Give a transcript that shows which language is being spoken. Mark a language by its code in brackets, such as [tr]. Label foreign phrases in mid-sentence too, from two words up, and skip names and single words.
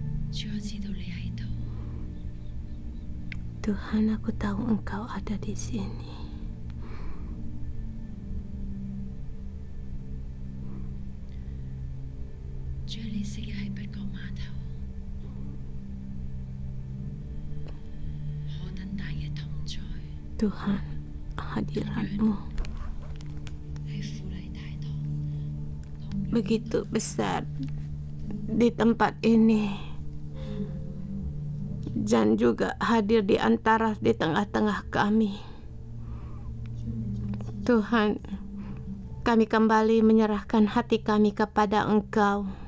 [yue] 主，我知道你喺度。 [id] Tuhan, aku tahu Engkau ada di sini. Tuhan, [yue] 你昔日喺北角碼頭何等大嘅同在， [id] Tuhan, hadirat-Mu [yue] 喺富麗大堂， [id] begitu besar di tempat ini. Dan juga hadir di tengah-tengah kami. Tuhan, kami kembali menyerahkan hati kami kepada Engkau.